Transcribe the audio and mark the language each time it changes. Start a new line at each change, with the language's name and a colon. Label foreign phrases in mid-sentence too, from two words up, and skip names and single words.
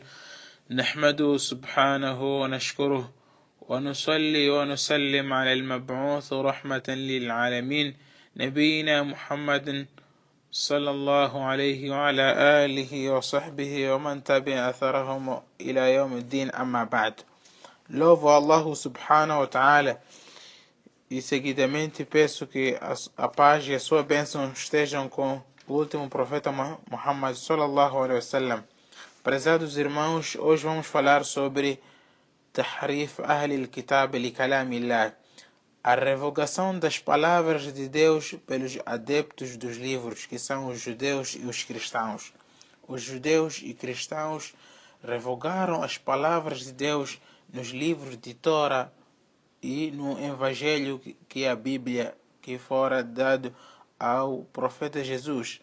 Arabic: نحمده سبحانه ونشكره ونصلي ونسلم على المبعوث رحمة للعالمين نبينا محمد صلى الله عليه وعلى آله وصحبه ومن تبع أثرهم إلى يوم الدين. أما بعد.
Portuguese: Louvo
Arabic: الله سبحانه وتعالى
Portuguese: e seguidamente peço que a paz e a sua bênção estejam com o último profeta
Arabic: محمد صلى الله عليه وسلم.
Portuguese: Prezados irmãos, hoje vamos falar sobre
Arabic: تحريف أهل الكتاب لكلام الله,
Portuguese: a revogação das palavras de Deus pelos adeptos dos livros, que são os judeus e os cristãos. Os judeus e cristãos revogaram as palavras de Deus nos livros de Torá e no Evangelho, que é a Bíblia, que fora dado ao profeta Jesus.